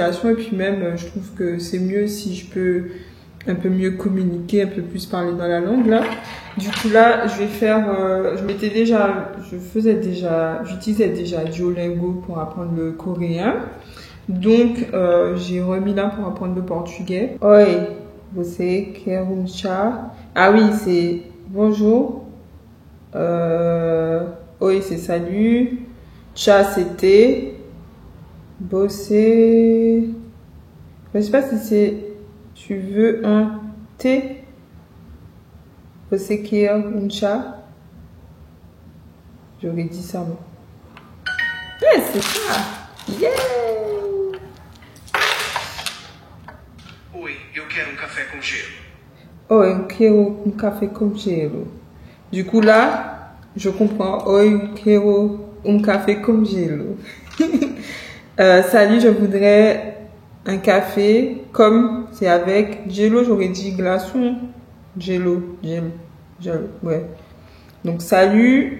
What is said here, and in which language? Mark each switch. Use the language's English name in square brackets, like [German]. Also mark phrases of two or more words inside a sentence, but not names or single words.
[French] Et puis même, je trouve que c'est mieux si je peux un peu mieux communiquer, un peu plus parler dans la langue, là. Du coup, là, je vais faire, j'utilisais déjà Duolingo pour apprendre le coréen. Donc, j'ai remis là pour apprendre le portugais. [Portuguese] Oi, você quer um chá? [French] Ah oui, c'est bonjour. Oi, c'est salut. Cha, c'était. Bosser. Je sais pas si c'est. Tu veux un thé? [Portuguese] Você quer um chá? [French] J'aurais dit ça, moi. Ouais, c'est ça. Yeah! [Portuguese] Oi, eu quero café com gelo. Oi, eu quero café com gelo. [French] Du coup, là. Je comprends. [Portuguese] Oi, quero café com gelo. [French] Salut, je voudrais un café comme c'est avec gelo, j'aurais dit glaçon. Gelo, ouais. Donc, salut.